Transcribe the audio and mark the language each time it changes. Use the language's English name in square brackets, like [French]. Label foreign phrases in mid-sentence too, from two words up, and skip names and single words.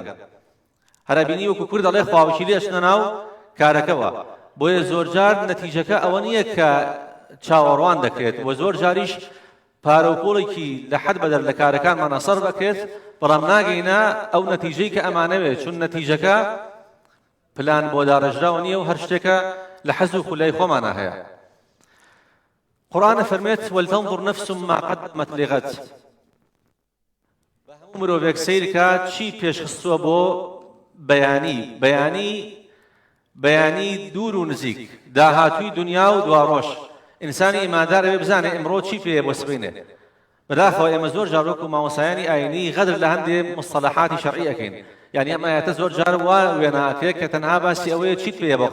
[Central Kurdish] هەر ئەبینی وەکو کورد دەڵێ خواوشی لێ ئەچنە ناو کارەکەوە بۆیە زۆر جار نەتیجەکە ئەوە نییە کە چاوەڕوان دەکرێت و زۆر جاریش پارە و پۆڵێکی لە حەد بەدەر لە کارەکانمانە سەر دەکرێت بەڵام ناگەینە ئەو نەتیجەی کە ئەمانەوێت چون نەتیجەکە پلان بۆ داڕێژراوە نییە و هەر شتێکە لە حەز و خولای خۆمانە هەیە قرآن فرميت [Arabic] ولتنظر نفس ما قدمت لغد [Central Kurdish] مرۆڤێک سیر کات چی پێشخستووە بۆ بەیانی دوور و نزیک داهاتووی دنیا و دواڕۆژ ئینسانی ئیماندار ئەوێ بزانێ ئەمڕۆ چی پێیە بۆ سبینێ بەداخەوە ئێمە زۆر جار وەکو مامۆسایانی ئاینی غەدر لە هەندێک مستەلاحاتی شەرعی ئەکەین یعنی ئەم ئاەتە زۆر جار وا وێنەکرێت کە تەنها باسی ئەوەیە چیت پێیە بۆ